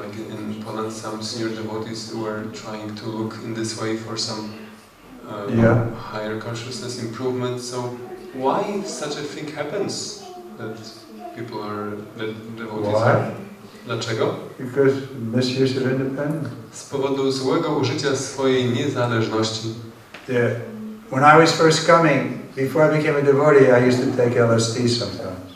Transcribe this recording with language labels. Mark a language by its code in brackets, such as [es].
[en] Like in Poland, some senior devotees were trying to look in this way for some higher consciousness improvement. So why such a thing happens? That people are, that devotees are. [pl] Dlaczego? [en] Because misuse of independence. [pl] Z powodu złego użycia swojej niezależności. [en] When I was first coming, before I became a devotee, I used to take LSD sometimes.